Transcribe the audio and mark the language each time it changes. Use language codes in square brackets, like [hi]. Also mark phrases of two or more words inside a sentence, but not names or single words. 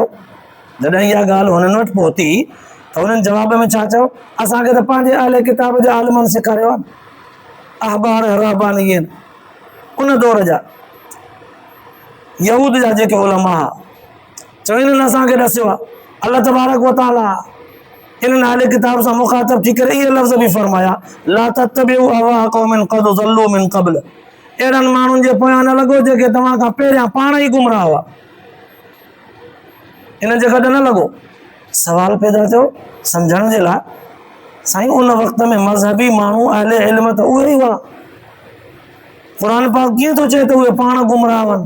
[sd] जॾहिं इहा ॻाल्हि हुननि वटि पहुती त हुननि जवाब में छा चयो? असांखे त पंहिंजे अहले किताब जे आलिमनि सेखारियो आहे, अहबार रहबानियन, उन दौर जा यहूद जा जेके उलमा चयो, इन्हनि असांखे ॾसियो आहे। अल्लाह [ar] تبارك وتعالى [sd] इन्हनि अहले किताब सां मुखातिब थी करे इहे लफ़्ज़ बि फरमाया, [ar] لا تتبعوا أهواء قوم قد ضلوا من قبل. [sd] अहिड़नि माण्हुनि जे पोयां न लॻो जेके तव्हां खां पहिरियां पाण ई गुमराह हुआ, इन जे गॾु न लॻो। सवाल पैदा थियो सम्झण जे लाइ, साईं उन वक़्त में मज़हबी माण्हू अहले इल्म त उहे ई हुआ, क़ुर पाक कीअं थो चए त उहे पाण गुमराह हुअनि?